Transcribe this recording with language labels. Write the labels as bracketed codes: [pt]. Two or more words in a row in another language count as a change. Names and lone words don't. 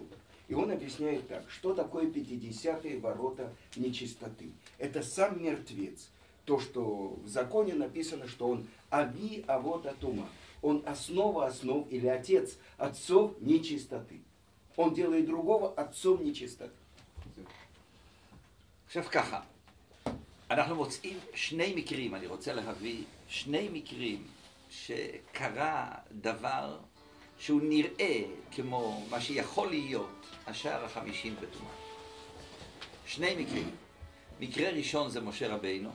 [ru] И он объясняет так, что такое 50-е ворота нечистоты. Это сам мертвец. То, что в законе написано, что он [he] אבי אבות הטומאה. [ru] Он основа основ или отец отцов нечистоты. Он делает другого отцом нечистоты. [he] עכשיו ככה, אנחנו מוצאים שני מקרים, אני רוצה להביא שני מקרים שקרה דבר שהוא נראה כמו מה שיכול להיות השער ה-50 בטומאה. שני מקרים. מקרה ראשון זה משה רבינו.